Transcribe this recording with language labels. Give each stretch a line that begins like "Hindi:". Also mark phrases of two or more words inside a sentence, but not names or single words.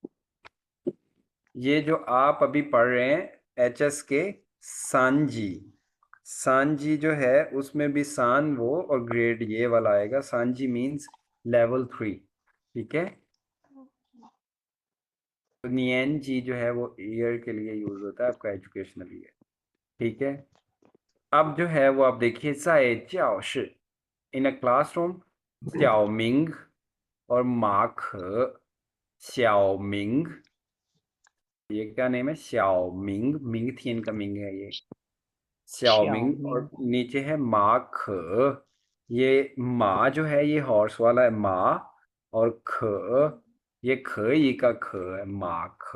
Hindi: ये जो आप अभी पढ़ रहे हैं एच एस के सांजी, सांजी जो है उसमें भी सान वो और ग्रेड ये वाला आएगा। सांजी
English: means level 3,
Hindi: ठीक है। तो नियन जी जो है वो ईयर के लिए यूज होता है, आपका
English: educational year,
Hindi: ठीक है। अब जो है वो आप देखिए,
Chinese: 在教室
English: in a classroom,
Hindi: 小明 और 马可 श्याओमिंग, ये क्या नेम है? श्याओमिंग, मिंग थी इनका, मिंग है ये। श्याओमिंग और नीचे है माख। ये मा जो है ये हॉर्स वाला है मा, और ख ये ख ई का ख है, माख।